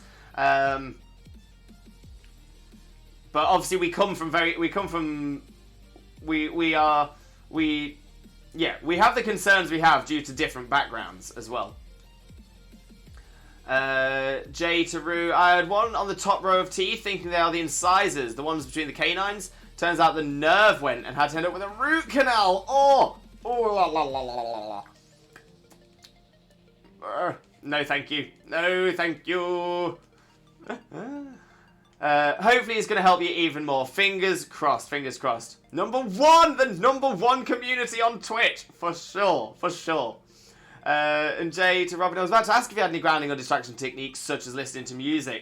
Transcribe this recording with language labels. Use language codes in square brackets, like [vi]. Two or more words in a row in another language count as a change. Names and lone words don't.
[en] But obviously we have the concerns we have due to different backgrounds as well. J to Rue, I had one on the top row of teeth thinking they are the incisors, the ones between the canines. Turns out the nerve went and had to end up with a root canal. Oh la la la la la la. No thank you. No thank you. Hopefully it's going to help you even more. Fingers crossed, fingers crossed. The number one community on Twitch. For sure, for sure. And Jay to Robin, I was about to ask if you had any grounding or distraction techniques, such as listening to music.